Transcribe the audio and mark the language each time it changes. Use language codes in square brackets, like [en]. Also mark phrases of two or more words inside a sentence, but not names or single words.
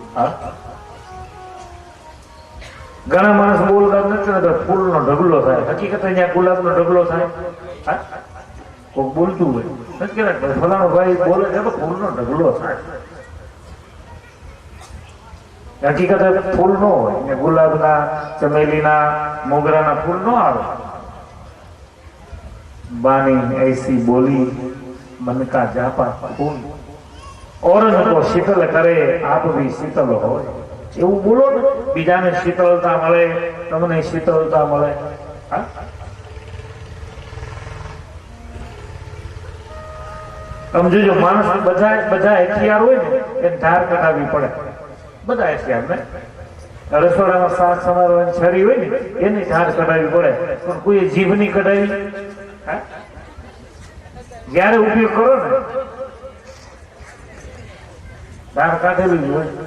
[gu] ઘણા માણસ બોલતા નથી, ફૂલનો ઢગલો થાય, હકીકત અહીંયા ગુલાબનો ઢગલો થાય. કોઈક બોલતું હોય નથી કે ફલાણો ભાઈ બોલે છે તો ફૂલનો ઢગલો થાય, હકીકત ફૂલ ન હોય. ગુલાબના, ચમેલીના, મોગરાના ફૂલ ન આવે. [hi] बानी ऐसी बोली मन का जापा फूल और को शीतल करे आप भी शीतल हो. [gu] એવું બોલો ને, બીજાને શીતળતા મળે, તમને શીતળતા મળે. સમજો, માણસ બધા હથિયાર હોય ને એ ધાર કઢાવવી પડે. બધા હથિયાર ને રસોડામાં શાક સમારવાની છરી હોય ને એની ધાર કઢાવવી પડે, પણ કોઈ જીભની કઢાવી જયારે ઉપયોગ કરો ને ધાર કાઢેલી હોય.